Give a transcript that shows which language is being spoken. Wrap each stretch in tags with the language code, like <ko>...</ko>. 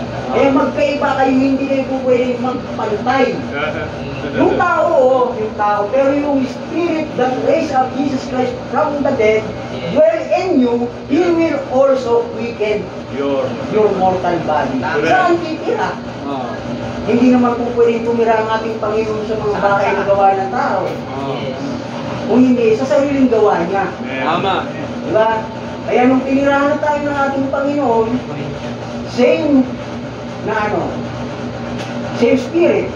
<tl>Kaya magkaiba kayo, hindi kayo po pwede magpantay. Yung tao, pero yung</tl> <en>Spirit that raised up Jesus Christ from the dead, dwell in you, He will also quicken your mortal body.</en> <tl>Saan titira? Hindi naman po pwedeng tumira ang ating Panginoon sa mga bagay na gawa ng tao. Kung hindi, sa sariling gawa niya. Tama. Diba? Kaya nung tinirahan na tayo ng ating Panginoon, same na ano, same Spirit.</tl>